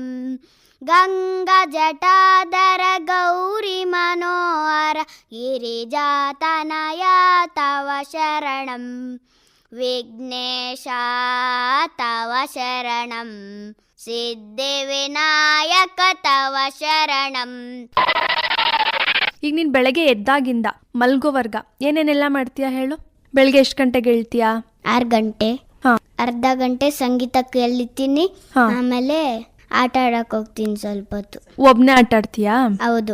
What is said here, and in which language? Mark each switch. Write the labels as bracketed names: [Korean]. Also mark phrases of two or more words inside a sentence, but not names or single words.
[Sanskrit] ಗಂಗಾ ಜಟಾಧರ ಗೌರಿ ಮನೋಹರ ಗಿರಿಜಾತನಯ ತವ ಶರಣಂ. ವಿಘ್ನೇಶ ತವ ಶರಣಂ, ಸಿದ್ಧಿವಿನಾಯಕ ತವ ಶರಣಂ. [Kannada] ಈಗ ನೀನು ಬೆಳಗ್ಗೆ ಎದ್ದಾಗಿಂದ ಮಲ್ಗೋವರ್ಗ ಏನೇನೆಲ್ಲ ಮಾಡ್ತೀಯಾ ಹೇಳು? ಬೆಳಗ್ಗೆ ಎಷ್ಟು ಗಂಟೆಗೆ ಹೇಳ್ತೀಯಾ? 6 ಗಂಟೆ. ಅರ್ಧ ಗಂಟೆ ಸಂಗೀತ ಕೇಳ್ತೀನಿ. ಆಮೇಲೆ ಆಟ ಆಡಕ್ ಹೋಗ್ತೀನಿ ಸ್ವಲ್ಪ ಹೊತ್ತು. ಒಬ್ನೇ ಆಟ ಆಡ್ತೀಯಾ? ಹೌದು.